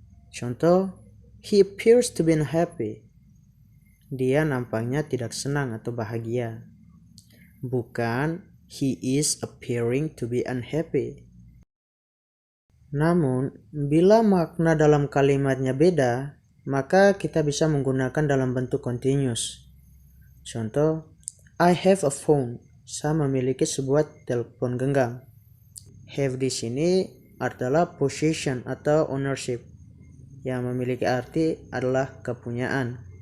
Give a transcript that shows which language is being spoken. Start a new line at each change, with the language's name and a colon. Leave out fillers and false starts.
Indonesian: Contoh,
English: he appears to be unhappy.
Indonesian: Dia nampaknya tidak senang atau bahagia. Bukan,
English: he is appearing to be unhappy.
Indonesian: Namun, bila makna dalam kalimatnya beda, maka kita bisa menggunakan dalam bentuk continuous. Contoh,
English: I have a phone.
Indonesian: Saya memiliki sebuah telepon genggam. Have di sini adalah possession atau ownership, yang memiliki arti adalah kepunyaan.